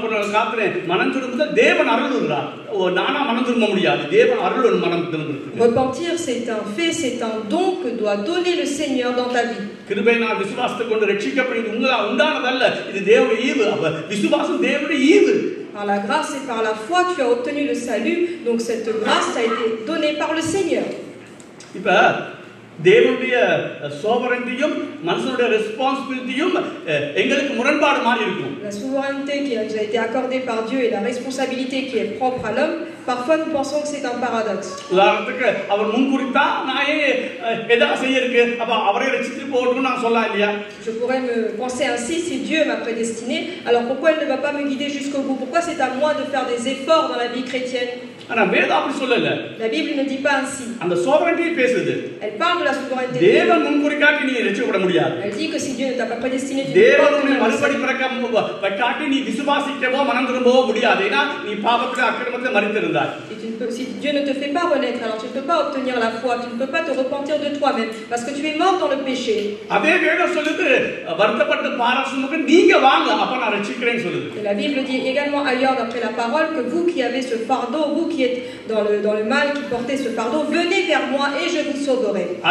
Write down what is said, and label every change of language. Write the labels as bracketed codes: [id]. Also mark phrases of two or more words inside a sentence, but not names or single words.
[fr] Repentir, c'est un fait, c'est un don que doit donner le Seigneur dans ta vie. Par la grâce et par la foi, tu as obtenu le salut, donc cette grâce t'a été donnée par le Seigneur. [ta] தேவனுடைய sovereigntyயும் மனுஷனுடைய responsibilityயும் எங்களுக்கு முரண்பாடு மாதிரி இருக்கும். [fr] La souveraineté qui nous a été accordée par Dieu et la responsabilité qui est propre à l'homme, parfois nous pensons que c'est un paradoxe. [ta] உதாரணத்துக்கு அவர் முன்குறித்தா நான் ஏதா செய்யிருக்கு அப்ப அவரே ரட்சித்து போடுன்னு நான் சொல்லலாம் இல்லையா? [fr] Je pourrais me penser ainsi, si Dieu m'a prédestiné, alors pourquoi il ne va pas me guider jusqu'au bout? Pourquoi c'est à moi de faire des efforts dans la vie chrétienne? [ta] ஆனா வேதம் அப்படி சொல்லல. [fr] La Bible ne dit pas ainsi. [ta] அந்த sovereignty பேசுது. [fr] Elle parle de la souveraineté. [ta] தேவன் முன்குறிக்காட்டி நீ ரட்சிக்கப்பட முடியாது. [fr] Elle dit que si Dieu ne t'a pas prédestiné, tu ne peux pas [ta] தேவனுடைய மறுபடி பிறக்காட்டி நீ விசுவாசிக்கவோ மனம் திரும்பவோ முடியாது. ஏன்னா நீ பாவத்துல அக்கிரமத்துல மரித்திருந்தாய். [fr] Si Dieu ne te fait pas renaître, alors tu ne peux pas obtenir la foi, tu ne peux pas te repentir de toi-même, parce que tu es mort dans le péché. Et la Bible dit également ailleurs d'après la parole que vous qui avez ce fardeau, vous qui êtes dans le mal, qui portez ce fardeau, venez vers moi et je vous sauverai.